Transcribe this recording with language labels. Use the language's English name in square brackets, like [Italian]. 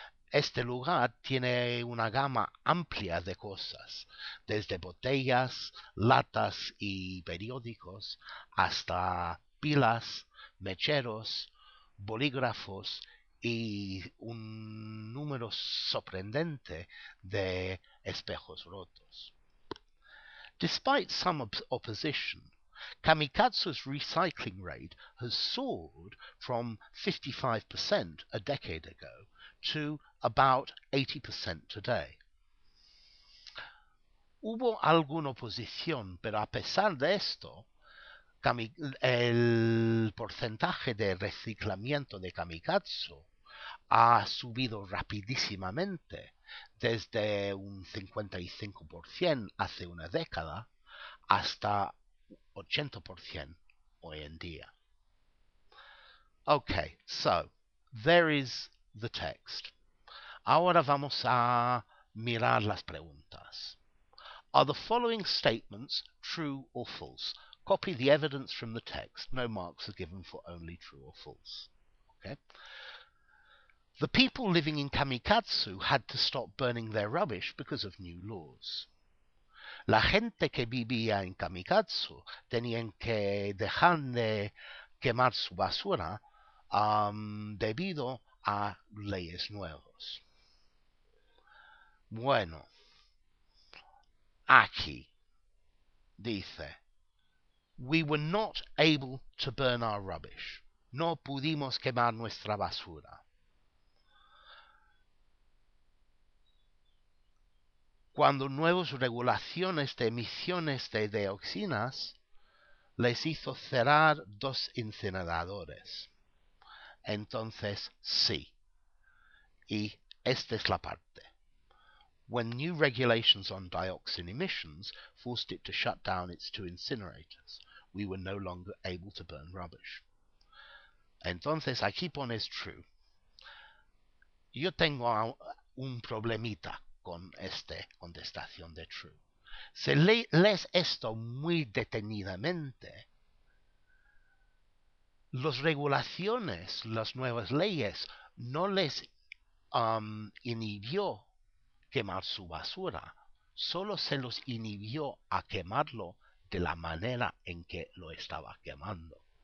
[Spanish] Este lugar tiene una gama amplia de cosas, desde botellas, latas y periódicos, hasta pilas, mecheros, bolígrafos y un número sorprendente de espejos rotos. [English] Despite some opposition, Kamikatsu's recycling rate has soared from 55% a decade ago to about 80% today. [Spanish] Hubo alguna oposición, pero a pesar de esto, el porcentaje de reciclamiento de Kamikatsu ha subido rapidísimamente, desde un 55% hace una década hasta 80% hoy en día. [English] Okay, so there is the text. [Spanish] Ahora vamos a mirar las preguntas. [English] Are the following statements true or false? Copy the evidence from the text. No marks are given for only true or false. Okay. The people living in Kamikatsu had to stop burning their rubbish because of new laws. [Spanish] La gente que vivía en Kamikatsu tenían que dejar de quemar su basura debido a leyes nuevas. Bueno, aquí dice, [English] we were not able to burn our rubbish. [Spanish] No pudimos quemar nuestra basura. Cuando nuevas regulaciones de emisiones de dioxinas les hizo cerrar 2 incineradores. Entonces, sí. Y esta es la parte. [English] When new regulations on dioxin emissions forced it to shut down its 2 incinerators, we were no longer able to burn rubbish. [Spanish] Entonces, aquí pones true. Yo tengo un problemita con esta contestación de true. Si lees esto muy detenidamente, las regulaciones, las nuevas leyes, no les inhibió quemar su basura, solo se los inhibió a quemarlo de la manera en que lo estaba quemando.